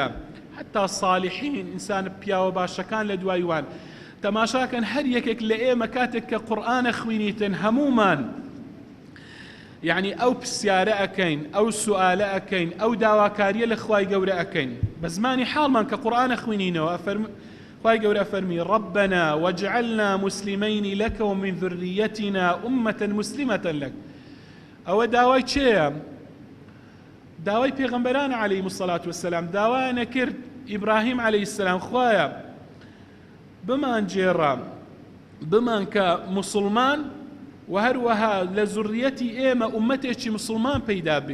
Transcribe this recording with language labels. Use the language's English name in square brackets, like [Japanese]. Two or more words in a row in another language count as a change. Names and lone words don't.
[Central Kurdish] حتا صالحین ئینسان پیاوە باشەکان لە دوایوان تەماشاکەن هەر یەکێک لە ئێمە کاتێک کە قورئانە خوێنیتن هەمومان یعنی ئەو پرسیارە ئەکەین، ئەو سوئالە ئەکەین، ئەو داواکاریە لە خوای گەورە ئەکەین بە زمانی حاڵمان کە قورئانە خوێنینەوە. خوای گەورە فەرمی [Arabic] ربنا واجعلنا مسلمين لك ومن ذريتنا أمة مسلمة لك. [Central Kurdish] ئەوە داوای چێیە؟ داوای پێغەمبەران [Arabic] عەلەیهیمو السەڵات وەسسەلام. [Central Kurdish] داوایانە کرد ئیبراهیم [Arabic] عەلەیهی السەلام [Central Kurdish] خوایە بمان جێڕە بمان کە موسڵمان و هەروەها لە زوڕیەتی ئێمە ئومەتێکی موسڵمان پەیدا بێ.